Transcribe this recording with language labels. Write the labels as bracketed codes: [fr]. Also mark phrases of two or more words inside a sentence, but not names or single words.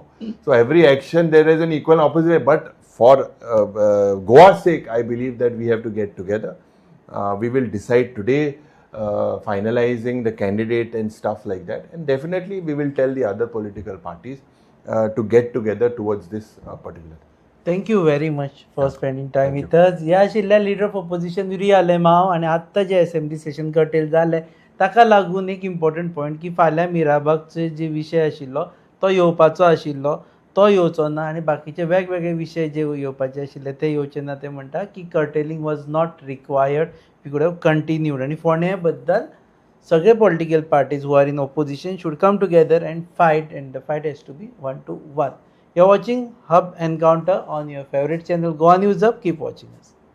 [en] So every action there is an equal and opposite. But for Goa's sake, I believe that we have to get together. We will decide today, finalizing the candidate and stuff like that. And definitely we will tell the other political parties to get together towards this particular. Thank you very much for spending time with us. [kok] ह्या आशिल्ल्या [en] leader of opposition [kok] युरी आलेमाव आनी आत्तां जे असेंब्ली सेशन कर्टेल जालें ताका लागून एक [en] important point [kok] की फाल्यां मिराबागचो जे विशय आशिल्लो तो येवपाचो आशिल्लो तो येवचो ना आनी बाकीचे वेगवेगळे विशय जे येवपाचे आशिल्ले ते येवचे ना. ते म्हणटा की [en] curtailing was not required, we could have continued. [kok] आनी फोंड्या बद्दल सगळे [en] political parties who are in opposition should come together and fight, and the fight has to be 1-to-1. You're watching Hub Encounter on your favorite channel Goa News Hub. Keep watching us.